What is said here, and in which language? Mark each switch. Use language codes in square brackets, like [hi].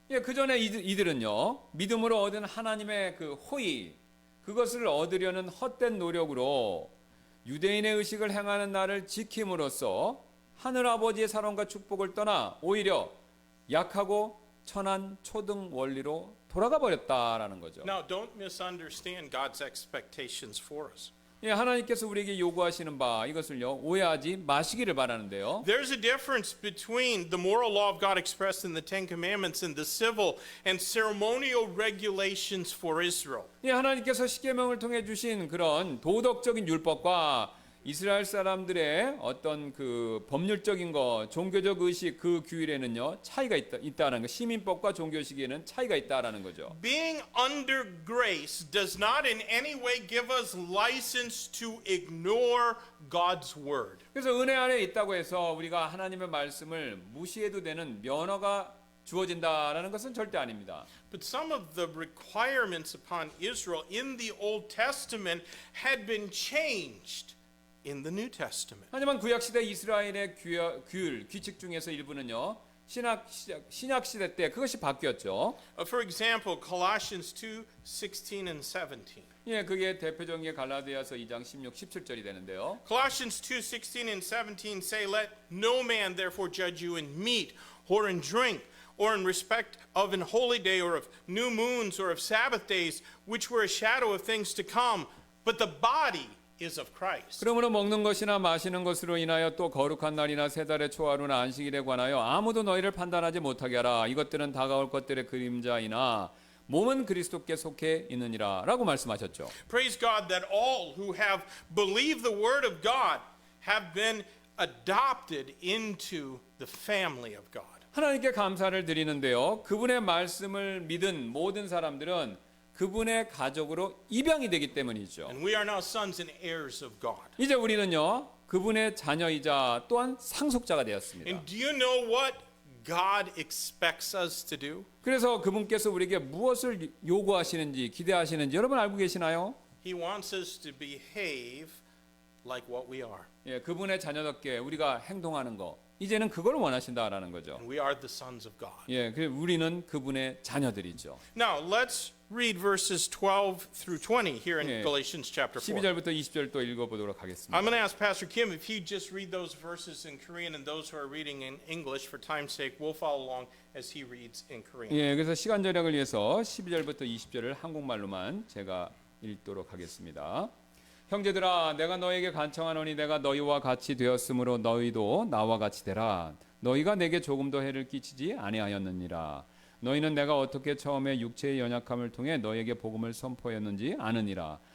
[ko] 예, 그 전에 이들은요, 믿음으로 얻은 하나님의 그 호의, 그것을 얻으려는 헛된 노력으로 유대인의 의식을 행하는 날을 지킴으로써 하늘 아버지의 사랑과 축복을 떠나 오히려 약하고 천한 초등 원리로 돌아가 버렸다라는 거죠. [en] Now, don't misunderstand God's expectations for us. [ko] 예, 하나님께서 우리에게 요구하시는 바 이것을요, 오해하지 마시기를 바라는데요. [en] There's a difference between the moral law of God expressed in the Ten Commandments and the civil and ceremonial regulations for Israel. [ko] 예, 하나님께서 십계명을 통해 주신 그런 도덕적인 율법과 이스라엘 사람들의 어떤 그 법률적인 것, 종교적 의식 그 규율에는요, 차이가 있다는 거. 시민법과 종교식에는 차이가 있다라는 거죠. [en] Being under grace does not in any way give us license to ignore God's word. [ko] 그래서 은혜 안에 있다고 해서 우리가 하나님의 말씀을 무시해도 되는 면허가 주어진다라는 것은 절대 아닙니다. [en] But some of the requirements upon Israel in the Old Testament had been changed in the New Testament. [ko] 하지만 구약 시대 이스라엘의 규율, 규칙 중에서 일부는요, 신약 시대 때 그것이 바뀌었죠. [en] For example, Colossians 2:16 and 17. [ko] 예, 그게 대표적인 게 갈라디아서 2장 16, 17절이 되는데요. [en] Colossians 2:16 and 17 say, "Let no man therefore judge you in meat or in drink, or in respect of an holy day, or of new moons, or of Sabbath days, which were a shadow of things to come, but the body is of Christ. [ko] 그러므로 먹는 것이나 마시는 것으로 인하여 또 거룩한 날이나 세 달의 초하루나 안식일에 관하여 아무도 너희를 판단하지 못하게 하라. 이것들은 다가올 것들의 그림자이나 몸은 그리스도께 속해 있느니라 라고 말씀하셨죠. [en] Praise God that all who have believed the word of God have been adopted into the family of God. [ko] 하나님께 감사를 드리는데요. 그분의 말씀을 믿은 모든 사람들은 그분의 가족으로 입양이 되기 때문이죠. [en] And we are now sons and heirs of God. [ko] 이제 우리는요. 그분의 자녀이자 또한 상속자가 되었습니다. [en] And do you know what God expects us to do? [ko] 그래서 그분께서 우리에게 무엇을 요구하시는지 기대하시는지 여러분 알고 계시나요? [en] He wants us to behave like what we are. [ko] 예, 그분의 자녀답게 우리가 행동하는 거 이제는 그걸 원하신다라는 거죠. [en] And we are the sons of God. [ko] 예, 그 우리는 그분의 자녀들이죠. [en] Now, let's read verses 12 through 20 here in [ko] 예, [en] Galatians chapter 4. [ko] 12절부터 20절 또 읽어보도록 하겠습니다. [en] I'm going to ask Pastor Kim if he just read those verses in Korean, and those who are reading in English, for time's sake, we'll follow along as he reads in Korean. [ko] 예, 그래서 시간 절약을 위해서 12절부터 20절을 한국말로만 제가 읽도록 하겠습니다. 형제들아, 내가 너에게 간청하노니 내가 너희와 같이 되었으므로 너희도 나와 같이 되라. 너희가 내게 조금도 해를 끼치지 아니하였느니라. 너희는 내가 어떻게 처음에 육체의 연약함을 통해 너에게 복음을 선포했는지 아느니라.